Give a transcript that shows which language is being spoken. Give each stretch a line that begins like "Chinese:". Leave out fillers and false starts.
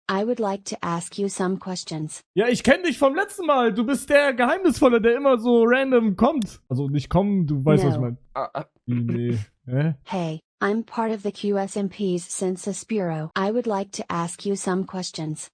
English: I would like to ask you some questions.
German: Ja, ich kenne dich vom letzten Mal. Du bist der Geheimnisvolle, der immer so random kommt. Also nicht kommen, du weißt, was ich meine. Nee. Hä?
English: Hey, I'm part of the QSMP's Census Bureau. I would like to ask you some questions.